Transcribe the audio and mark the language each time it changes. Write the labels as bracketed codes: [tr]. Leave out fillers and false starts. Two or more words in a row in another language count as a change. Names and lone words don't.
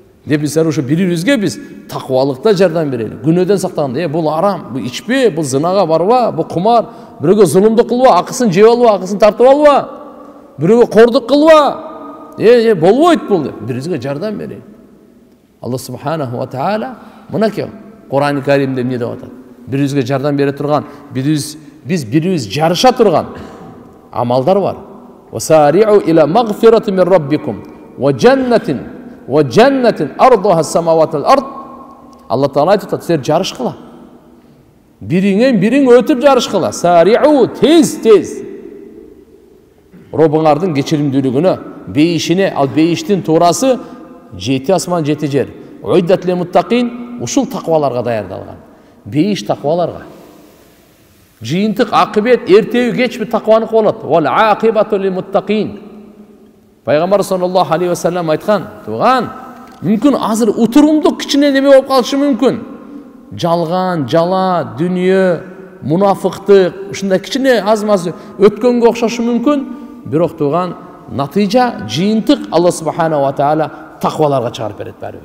[ky] деп биз ошо бири-бирибизге биз такыбалыкта жардам берели. Күнөөдөн сактаганда, бул арам, бул ичпе, бул зынага барба, бул кумар, бирөөгө зулумдук кылба, акысын жеп алба, акысын тартып алба, бирөөгө кордук кылба. Болбойт бул деп бирибизге жардам берели. Алла [ar] سبحانه وتعالى [ky] мынакей Кур'ан-ы Каримде эмне деп атат? Бирибизге жардам бере турган, биз бирибиз жарыша турган амалдар бар. [ar] وسارعوا إلى مغفرة من ربكم وجنة عرضها السماوات الأرض. [ky] Алла Таала айтат, силер жарышкыла. Бириңен бириң өтүп жарышкыла. Сари'у тез. Робуңардын кечиримдүүлүгүнө, бейишине, ал бейиштин туурасы 7 асман 7 жер. [ar] أعدت للمتقين, [ky] ушул такваларга даярдалган. Бейиш такваларга. Жыйынтык акыбет эртеби кечпи такваныкы болот. [ar] والعاقبة للمتقين. [ky] Пайгамбар [ar] صلى الله عليه وسلم [ky] айткан, туган, мүмкүн азыр утурумдук кичине неме болуп калышы мүмкүн. Жалган, жала, дүнүйө, мунафыктык, ушундай кичине аз-маз өткөнгө окшошу мүмкүн. Бирок туган, натыйжа, жыйынтык Алла [ar] سبحانه وتعالى [ky] такваларга чыгарып берет баары-бир.